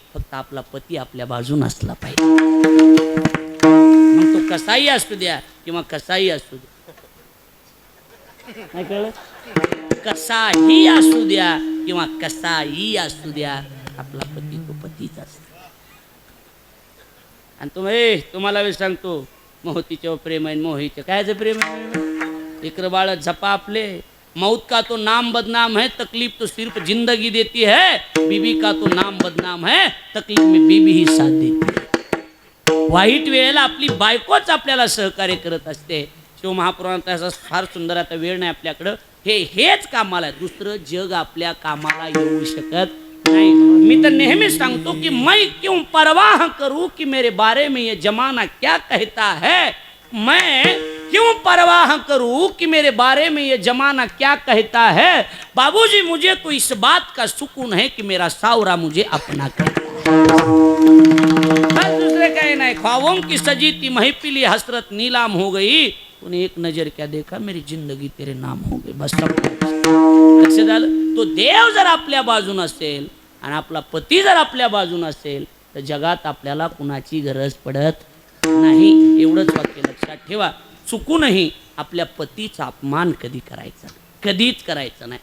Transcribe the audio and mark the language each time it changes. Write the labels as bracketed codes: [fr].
[mr] फक्त आपला पती आपल्या बाजून असला पाहिजे. मग तो कसाही असू द्या किंवा कसाही असू द्या, नाही कळलं, कसाही असू द्या किंवा कसाही असू द्या, आपला पती तो पतीच असतो. आणि तुम्हाला मी सांगतो, मोहतीच्या प्रेम आहे, मोहीचं कायचं प्रेम आहे. इकडं बाळ झपा आपले. [hi] मौत का तो नाम बदनाम है, तकलीफ तो सिर्फ जिंदगी देती है. बीबी का तो नाम बदनाम है, तकलीफ में बीबी ही साथ देती है. [mr] वाईट वेळेला आपली बायकोच आपल्याला सहकार्य करत असते. शिवमहापुराणात असं फार सुंदर, आता वेळ नाही आपल्याकडं, हेच कामाला आहे. दुसरं जग आपल्या कामाला येऊ शकत नाही. मी तर नेहमी सांगतो की [hi] मैं क्यों परवाह करूं कि मेरे बारे में ये जमाना क्या कहता है. मैं क्यों परवाह करूं कि मेरे बारे में ये जमाना क्या कहता है. बाबूजी, मुझे तो इस बात का सुकून है कि मेरा सावरा मुझे अपना कहता है. दूसरे कहे नहीं. ख्वाबों की सजी थी महफिली हसरत नीलाम हो गई, तूने एक नजर क्या देखा, मेरी जिंदगी तेरे नाम हो गई. [mr] बस लक्ष झालं. तो देव जर आपल्या बाजून असेल आणि आपला पती जर आपल्या बाजून असेल तर जगात आपल्याला कुणाची गरज पडत नाही. एवढंच वाक्य लक्षात ठेवा. चुकूनही आपल्या पतीचा अपमान कधी करायचा, कधीच करायचा नाही.